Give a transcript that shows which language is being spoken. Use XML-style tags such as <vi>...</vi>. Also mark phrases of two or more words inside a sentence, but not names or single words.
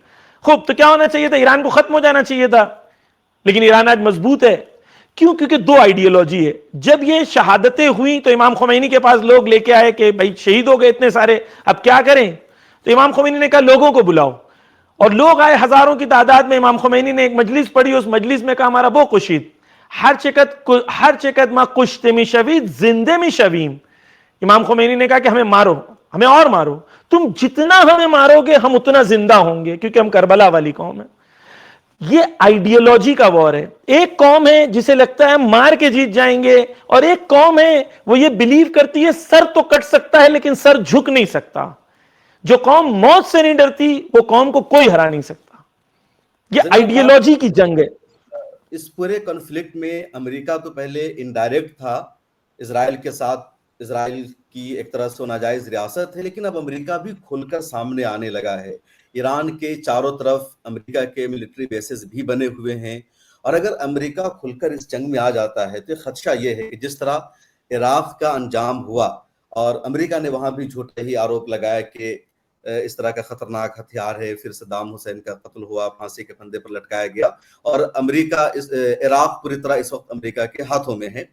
<ur>خوب، تو کیا ہونا چاہیے تھا؟ ایران کو ختم ہو جانا چاہیے تھا، لیکن ایران آج مضبوط ہے۔ کیوں؟ کیونکہ 2 آئیڈیالوجی ہے۔ جب یہ شہادتیں ہوئیں تو امام خمینی کے پاس لوگ لے کے آئے کہ بھائی شہید ہو گئے اتنے سارے، اب کیا کریں؟ تو امام خمینی نے کہا لوگوں کو بلاؤ، اور لوگ آئے ہزاروں کی تعداد میں۔ امام خمینی نے ایک مجلس پڑھی، اس مجلس میں کہا</ur> <fa>ہمارا بو کشید، ہر چکت ما کشت می شوید زندے می شویم۔</fa> <ur>امام خمینی نے کہا کہ ہمیں مارو، ہمیں اور مارو، تم جتنا ہمیں مارو گے ہم اتنا زندہ ہوں گے، کیونکہ ہم کربلا والی قوم ہے۔ یہ آئیڈیالوجی کا وار ہے۔ ایک قوم ہے جسے لگتا ہے مار کے جیت جائیں گے، اور ایک قوم ہے وہ یہ بلیو کرتی ہے سر تو کٹ سکتا ہے لیکن سر جھک نہیں سکتا۔ جو قوم موت سے نہیں ڈرتی وہ قوم کو کوئی ہرا نہیں سکتا۔ یہ آئیڈیالوجی کی جنگ ہے۔ اس پورے کنفلکٹ میں امریکہ تو پہلے انڈائریکٹ تھا اسرائیل کے ساتھ، اسرائیل کی ایک طرح سے وہ ناجائز ریاست ہے، لیکن اب امریکہ بھی کھل کر سامنے آنے لگا ہے. ایران کے چاروں طرف امریکہ کے</ur> <en>military bases</en> <ur>بھی بنے ہوئے ہیں، اور اگر امریکہ کھل کر اس جنگ میں آ جاتا ہے تو خدشہ یہ ہے کہ جس طرح عراق کا انجام ہوا اور امریکہ نے وہاں بھی جھوٹے ہی آروپ لگایا کہ اس طرح کا خطرناک ہتھیار ہے، پھر صدام حسین کا قتل ہوا، پھانسی کے پھندے پر لٹکایا گیا، اور امریکہ عراق پوری طرح اس وقت امریکہ کے ہاتھوں میں ہے.</ur>